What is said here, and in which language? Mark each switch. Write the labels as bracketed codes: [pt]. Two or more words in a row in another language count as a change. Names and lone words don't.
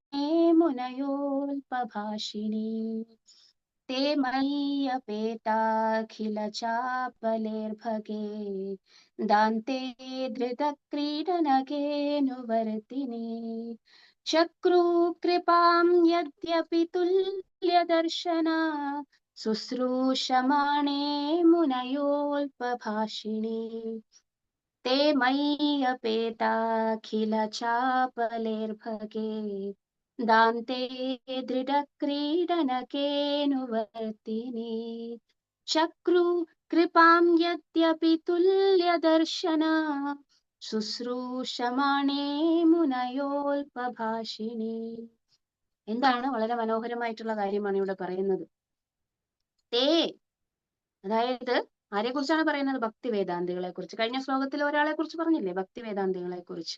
[sa] മുനയോൽപഭാഷിണീ ते मय्यपेताखिलचापलेर्भगे दान्ते धृतक्रीडनकेऽनुवर्तिनि चक्रुकृपां यद्यपि तुल्यदर्शना शुश्रूषमाणे मुनयोऽल्पभाषिणी ते मय्यपेताखिलचापलेर्भगे दान्ते दृढक्रीडनकेऽनुवर्तिनि चक्रु कृपां यद्यपि तुल्यदर्शना ശുശ്രൂഷമാണേ മുനയോൽപഭാഷിണി. [ml] എന്താണ് വളരെ മനോഹരമായിട്ടുള്ള കാര്യമാണ് ഇവിടെ പറയുന്നത്. തേ, അതായത് ആരെ കുറിച്ചാണ് പറയുന്നത്? ഭക്തി വേദാന്തികളെ കുറിച്ച്. കഴിഞ്ഞ ശ്ലോകത്തിൽ ഒരാളെ കുറിച്ച് പറഞ്ഞില്ലേ, ഭക്തി വേദാന്തികളെ കുറിച്ച്.